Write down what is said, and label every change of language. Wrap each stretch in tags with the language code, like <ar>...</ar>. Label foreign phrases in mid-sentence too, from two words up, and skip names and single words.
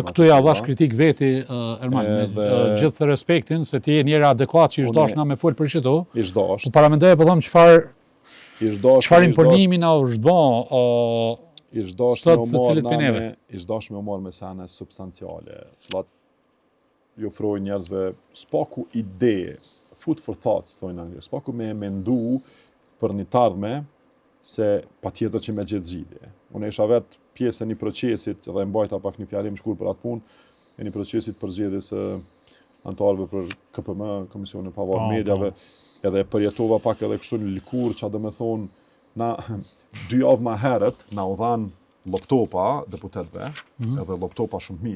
<sq>Jo këtu ja dhash kritik veti Erman, me gjithë respektin se ti je njëri adekuat që ish dashna me fol për çdo. Ish dash. Po para mendoj po them çfarë imponimi na është bë ish dash me marr me sene substanciale, cilat ju ofrojnë njerëzve spaku ide,</sq> <en>food for thoughts</en> <sq>thonë anglisht, spaku me mendu për një tardhme se patjetër që me gjetë zgjidhje. Unë isha vetë pjesë e një procesit dhe mbajta pak një fjalim shkur për atë punë, e një procesit për zgjedhjes antarëve për KPM, Komisionin Pavarë Mediave, edhe përjetova pak edhe kështu në likur, që do me thonë, na 2 javë ma herët, na u dhanë laptopa deputetëve, edhe laptopa shumë mirë.</sq>